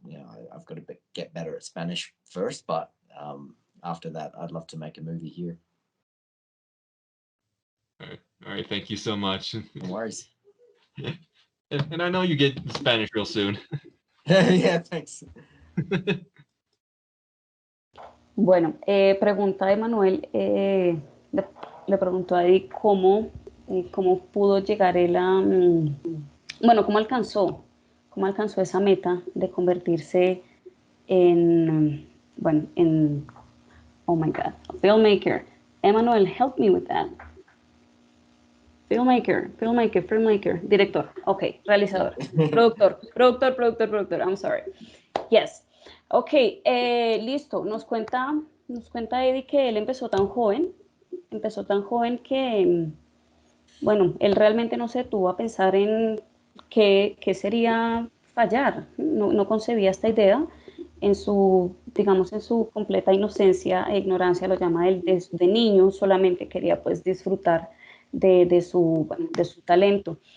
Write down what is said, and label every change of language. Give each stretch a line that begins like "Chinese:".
English: You know, I've got to get better at Spanish first, but after that, I'd love to make a movie here. All right. Thank you so much. No worries. And I know you get Spanish real soon. Yeah, thanks.
Spanish: Bueno, pregunta de Manuel, le preguntó a Eddie cómo pudo llegar él a, bueno, cómo alcanzó esa meta de convertirse en, bueno,
English: oh my God, a filmmaker. Emmanuel, help me with that. Filmmaker, director, ok,
Spanish: realizador, productor,
English: I'm sorry. Yes. Ok, listo.
Spanish: Nos cuenta Eddie que él empezó tan joven que, bueno, él realmente no se detuvo a pensar en qué sería fallar. No concebía esta idea en su, digamos, en su completa inocencia e ignorancia, lo llama él, de niño, solamente quería pues disfrutar de su talento.